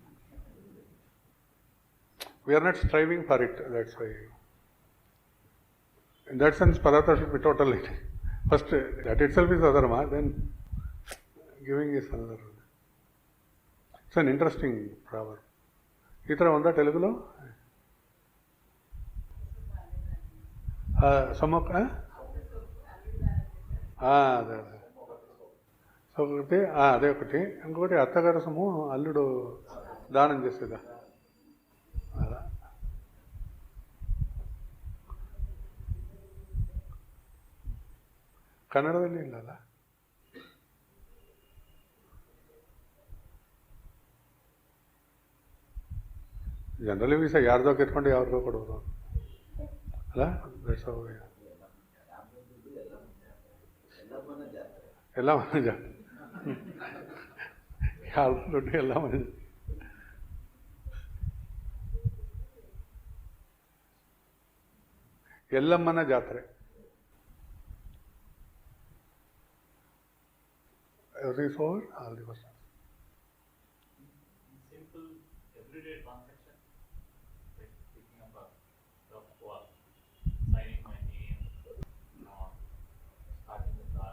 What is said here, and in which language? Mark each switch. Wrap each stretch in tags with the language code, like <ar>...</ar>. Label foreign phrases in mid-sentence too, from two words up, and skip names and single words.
<en>We are not striving for it, that's why. In that sense, parArtha should be totally. First, that itself is adharma, then Giving is another. It's an interesting proverb.</en> <te>ఈ తరం ఉందా తెలుగులో? సొమ్మొక్క అదే అదే. సో ఒకటి అదే ఒకటి. ఇంకొకటి అత్తగారు సొమ్ము అల్లుడు దానం చేసేదా అలా.</te> <kn>ಕನ್ನಡದಲ್ಲಿ ಇಲ್ಲಲ್ಲ. ಜನರಲಿ ವೀಸ ಯಾರ್ದೋ ಕಿತ್ಕೊಂಡು ಯಾರಿಗೋ ಕೊಡೋದು ಅಲ್ಲ.</kn> <en>that's how.</en> <kn>ಎಲ್ಲ ಮನೆ ಜಾತ್ರೆ, ಯಾರ್ದು ದುಡ್ಡು ಎಲ್ಲ ಮನೆ. ಎಲ್ಲಮ್ಮನ ಜಾತ್ರೆ.</kn> <en>Everything over, all the questions. Simple everyday transaction, like picking up a cup or signing my name, starting the car.</en>